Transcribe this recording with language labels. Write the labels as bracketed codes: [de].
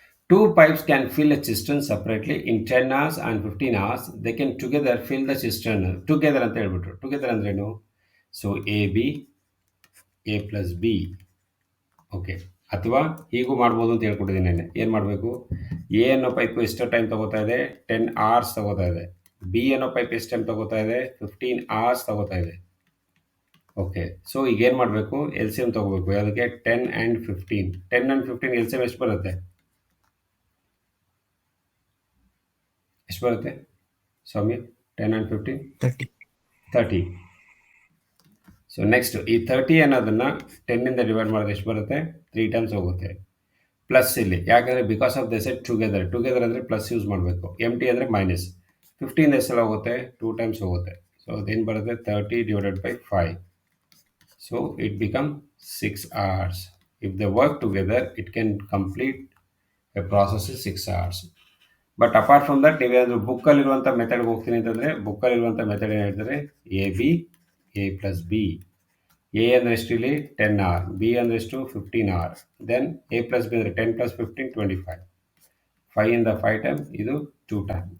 [en] 2 pipes can fill a cistern separately in 10 hours and 15 hours. They can together fill the cistern. [kn] Together ಅಂತ ಹೇಳ್ಬಿಟ್ರು. Together ಅಂದ್ರೇನು? So A B, A plus B. Okay, ಅಥವಾ ಹೀಗೂ ಮಾಡ್ಬೋದು ಅಂತ ಹೇಳ್ಕೊಟ್ಟಿದ್ದೀನಿ ನಾನು. ಏನು ಮಾಡಬೇಕು? ಎ ಅನ್ನೋ ಪೈಪು ಎಷ್ಟು ಟೈಮ್ ತಗೋತಾ ಇದೆ? 10 hours ತಗೋತಾ ಇದೆ. ಬಿ ಅನ್ನೋ ಪೈಪ್ ಎಷ್ಟು ಟೈಮ್ ತಗೋತಾ ಇದೆ? 15 hours ತಗೋತಾ ಇದೆ. ಓಕೆ, ಸೊ ಈಗ ಏನು ಮಾಡಬೇಕು? ಎಲ್ ಸಿ ಎಮ್ ತೊಗೋಬೇಕು. ಯಾವುದಕ್ಕೆ? 10 and 15. 10 and 15 L C M ಎಷ್ಟು ಬರುತ್ತೆ? ಎಷ್ಟು ಬರುತ್ತೆ ಸ್ವಾಮಿ? 10 and 15? 30. ಸೊ ನೆಕ್ಸ್ಟ್ ಈ 30 ಅನ್ನೋದನ್ನು 10ಇಂದ ಡಿವೈಡ್ ಮಾಡಿದ್ರೆ ಎಷ್ಟು ಬರುತ್ತೆ? 3 ಟೈಮ್ಸ್ ಹೋಗುತ್ತೆ. ಪ್ಲಸ್ ಇಲ್ಲಿ ಯಾಕಂದರೆ [en] Because of the set together. [kn] Together ಅಂದರೆ ಪ್ಲಸ್ ಯೂಸ್ ಮಾಡಬೇಕು. ಎಮ್ ಟಿ ಅಂದರೆ ಮೈನಸ್. 15 ಎಷ್ಟೆಲ್ಲ ಹೋಗುತ್ತೆ? 2 ಟೈಮ್ಸ್ ಹೋಗುತ್ತೆ. ಸೊ ಅದೇನು ಬರುತ್ತೆ? [en] 30 divided by 5. So it becomes 6 hours. If they work together, it can complete a process in 6 hours. But apart from that [kn] ನೀವೇನಾದರೂ ಬುಕ್ಕಲ್ಲಿರುವಂಥ ಮೆಥಡ್ಗೆ ಹೋಗ್ತೀನಿ ಅಂತಂದರೆ, ಬುಕ್ಕಲ್ಲಿರುವಂಥ ಮೆಥಡ್ ಏನು ಹೇಳ್ತಾರೆ? A B, A plus B. A ಅಂದರೆ ಎಷ್ಟು ಇಲ್ಲಿ? 10 hour. ಬಿ ಅಂದರೆ ಎಷ್ಟು? 15 hour. Then A plus B ಅಂದರೆ 10 + 15 25. 5ಇಂದ 5 ಟೈಮ್, ಇದು 2 ಟೈಮ್.